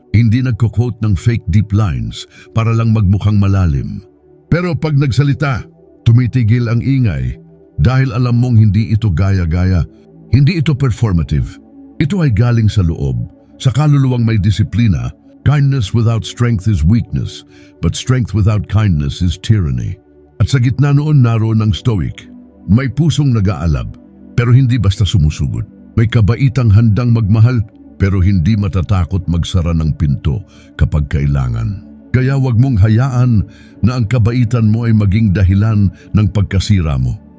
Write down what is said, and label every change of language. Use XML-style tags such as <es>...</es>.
<tl>Hindi nagko-quote ng fake deep lines para lang magmukhang malalim. Pero pag nagsalita, tumitigil ang ingay dahil alam mong hindi ito gaya-gaya, hindi ito performative. Ito ay galing sa loob, sa kaluluwang may disiplina.</tl> <en>Kindness without strength is weakness, but strength without kindness is tyranny.</en> <tl>At sa gitna noon naroon ang stoic. May pusong nag-aalab, pero hindi basta sumusugod. May kabaitang handang magmahal, pero hindi matatakot magsara ng pinto kapag kailangan. Kaya wag mong hayaan na ang kabaitan mo ay maging dahilan ng pagkasira mo.</tl>